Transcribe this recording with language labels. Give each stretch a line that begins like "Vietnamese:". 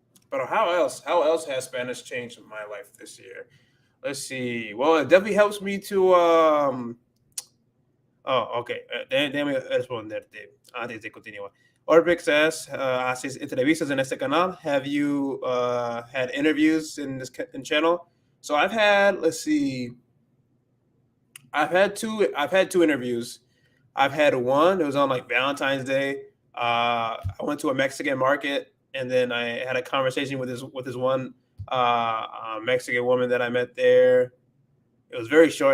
English: But how else has Spanish changed my life this year? Let's see. Well, it definitely helps me to okay.
Spanish: Déjame responderte antes de continuar. Orbix says, haces entrevistas en este canal.
English: Have you had interviews in this channel? So I've had, let's see, I've had two interviews. I've had one. It was on like Valentine's Day. I went to a Mexican market, and then I had a conversation with this one Mexican woman that I met there. It was very short.